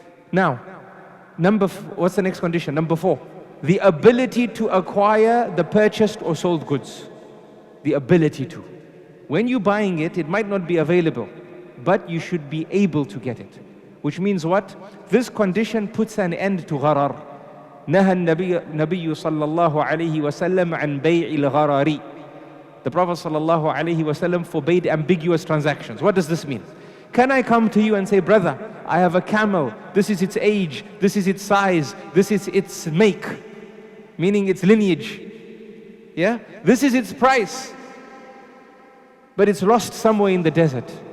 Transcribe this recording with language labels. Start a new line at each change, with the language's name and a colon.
English: Now, what's the next condition? Number 4. The ability to acquire the purchased or sold goods. The ability to. When you're buying it, it might not be available, but you should be able to get it. Which means what? This condition puts an end to gharar.
Arabic: نهى النبي صلى الله عليه وسلم عن بيع الغرار.
English: The Prophet
Arabic: صلى الله عليه وسلم
English: forbade ambiguous transactions. What does this mean? Can I come to you and say, brother, I have a camel, this is its age, this is its size, this is its make, meaning its lineage, yeah? This is its price, but it's lost somewhere in the desert.